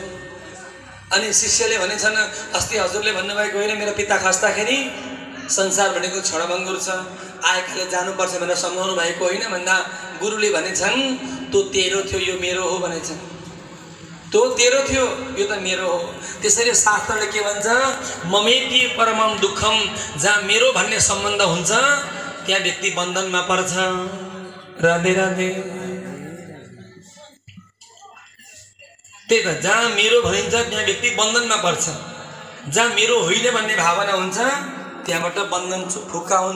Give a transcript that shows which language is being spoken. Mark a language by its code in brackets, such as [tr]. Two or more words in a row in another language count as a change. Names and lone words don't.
[ne] अनि शिष्यले भनेछन्, अस्ति हजुरले भन्नुभएको होइन मेरो पिता खस्दाखेरि संसार भनेको क्षणभङ्गुर छ, आएकाले जानुपर्छ भनेर सम्झाउनु भएको होइन भन्दा गुरुले भनेछन्, त्यो तेरो थियो, यो मेरो हो भनेछन्। त्यो तेरो थियो, यो त मेरो हो। त्यसैले शास्त्रले के भन्छ? [sa] ममेति परमम दुःखम। [ne] जहाँ मेरो भन्ने सम्बन्ध हुन्छ त्यहाँ व्यक्ति बन्धनमा पर्छ। राधे राधे। त्यही त, जहाँ मेरो भनिन्छ त्यहाँ व्यक्ति बन्धनमा पर्छ। जहाँ मेरो होइन भन्ने भावना हुन्छ त्यहाँबाट बन्धन फुक्का हुन्छ।